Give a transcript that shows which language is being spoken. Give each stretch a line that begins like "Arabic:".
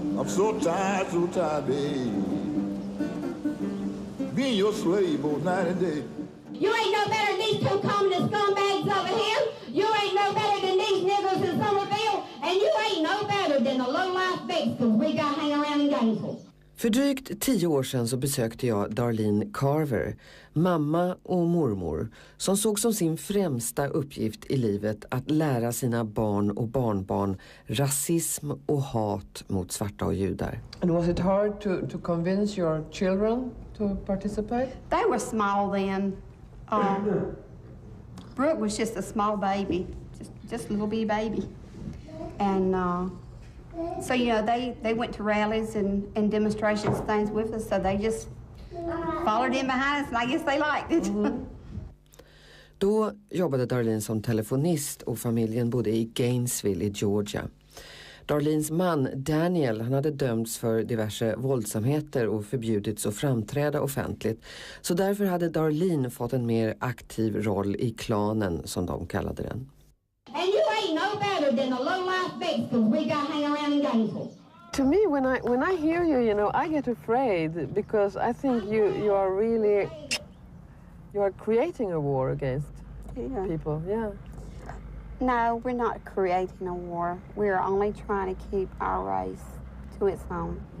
English: So tired, babe. Being your slave both night and day. You ain't no better than these two communist scumbags over here. You ain't no better than these niggers in Somerville. And you ain't no better than the low-life Mexicans we got hanging around in Gainesville.
Swedish: För drygt 10 år sedan så besökte jag Darlene Carver, mamma och mormor, som såg som sin främsta uppgift i livet att lära sina barn och barnbarn rasism och hat mot svarta och judar.
English: And was it hard to convince your children to participate? They were small then. Brooke was just a small baby, just a little bitty baby. And so, you know, they went to rallies and demonstrations, things with us, so they just followed in behind us, and I guess they liked it. Mm-hmm.
Swedish: Då jobbade Darlene som telefonist och familjen bodde i Gainesville i Georgia. Darlenes man Daniel, han hade dömts för diverse våldsamheter och förbjudits att framträda offentligt. Så därför hade Darlene fått en mer aktiv roll i klanen, som de kallade den.
English: And you ain't no better than the low-life Mexicans we got hanging around in Gainesville. To me, when I hear you, you know, I get afraid because I think you are creating a war against people. Yeah. No, we're not creating a war. We're only trying to keep our race to its own.